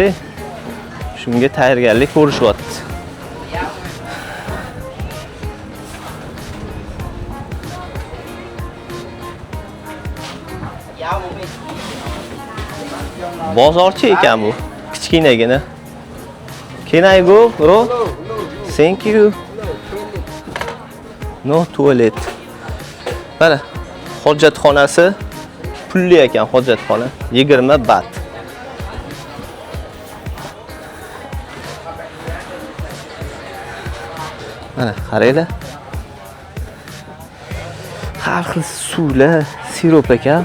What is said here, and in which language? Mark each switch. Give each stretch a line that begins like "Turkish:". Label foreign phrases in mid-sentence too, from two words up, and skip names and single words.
Uzbek: Shunga tayyorgarlik ko'rishyapti. Bozorchi ekan bu, kichkinagina.
English: Can I go, bro? Thank you. No toilet.
Uzbek: Mana hojatxonasi pulli ekan hojatxona. 20 bat. Mana qaranglar. Har xil suvlar, sirop ekan.